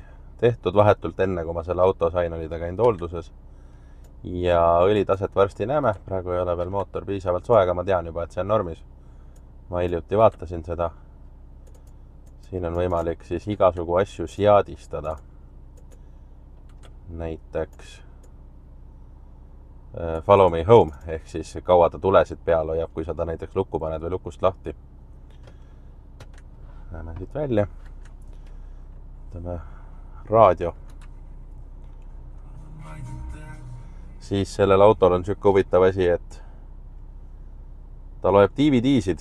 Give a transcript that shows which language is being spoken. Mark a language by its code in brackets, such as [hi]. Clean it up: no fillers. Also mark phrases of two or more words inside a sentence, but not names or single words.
[et] Tehtud vahetult enne, kui ma selle auto sain, oli ta käinud hoolduses. Ja õlitaset varsti näeme. Praegu ei ole veel mootor piisavalt soe, aga ma tean juba, et see on normis. Ma hiljuti vaatasin seda. Siin on võimalik siis igasugu asju seadistada. [en] Näiteks follow me home, [et] ehk siis kaua ta tulesid peal hoiab, kui sa ta näiteks lukku paned või lukust lahti. Näeme siit välja. Võtame raadio. Siis sellel autol on siuke huvitav asi, et ta loeb DVD-sid.